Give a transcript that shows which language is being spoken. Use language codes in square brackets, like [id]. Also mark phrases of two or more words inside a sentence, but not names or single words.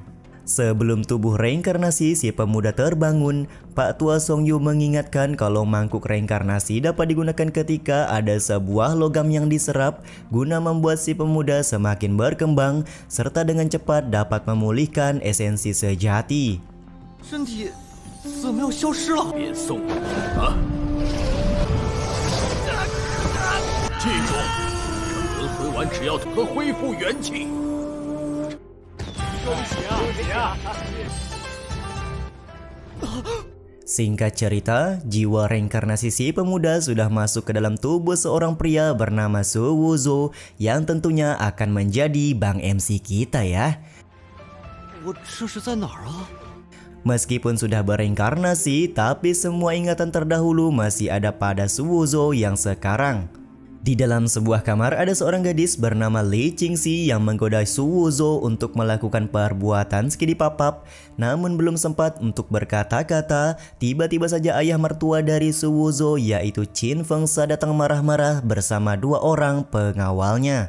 [id] Sebelum tubuh reinkarnasi si pemuda terbangun, Pak Tua Song Yu mengingatkan kalau mangkuk reinkarnasi dapat digunakan ketika ada sebuah logam yang diserap guna membuat si pemuda semakin berkembang serta dengan cepat dapat memulihkan esensi sejati. [zh] 身体怎么又消失了？别送我了！记住，这轮回完只要可恢复元气。恭喜啊！ [id] Singkat cerita, jiwa reinkarnasi si pemuda sudah masuk ke dalam tubuh seorang pria bernama Su Wuzo yang tentunya akan menjadi Bang MC kita ya. [zh] 我这是在哪儿啊？ [id] Meskipun sudah bereinkarnasi, tapi semua ingatan terdahulu masih ada pada Su Wuzo yang sekarang. Di dalam sebuah kamar ada seorang gadis bernama Li Qingxi yang menggoda Su Wuzo untuk melakukan perbuatan skidipapap. Namun belum sempat untuk berkata-kata, tiba-tiba saja ayah mertua dari Su Wuzo yaitu Qin Fengsha datang marah-marah bersama dua orang pengawalnya.